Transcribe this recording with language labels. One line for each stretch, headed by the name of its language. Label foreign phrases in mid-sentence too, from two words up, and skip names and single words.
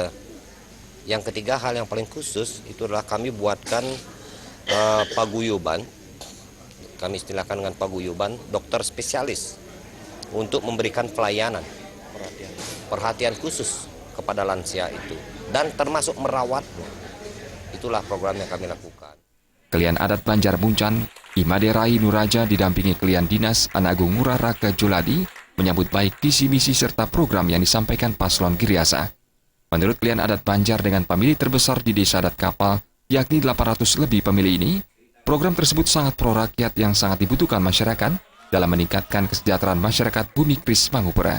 Indonesian: Yang ketiga, hal yang paling khusus itu adalah kami buatkan paguyuban, kami istilahkan dengan paguyuban dokter spesialis untuk memberikan pelayanan, perhatian khusus kepada lansia itu dan termasuk merawatnya. Itulah program yang kami lakukan. Kelian adat Banjar Muncan, Imade Rai Nuraja didampingi Kelian Dinas Anagung Ngurah Raka Juladi menyambut baik visi misi serta program yang disampaikan Paslon Giriasa. Menurut Kelian adat Banjar dengan pemilih terbesar di Desa Adat Kapal, yakni 800 lebih pemilih ini, program tersebut sangat pro rakyat yang sangat dibutuhkan masyarakat dalam meningkatkan kesejahteraan masyarakat Bumi Kris Mangupura.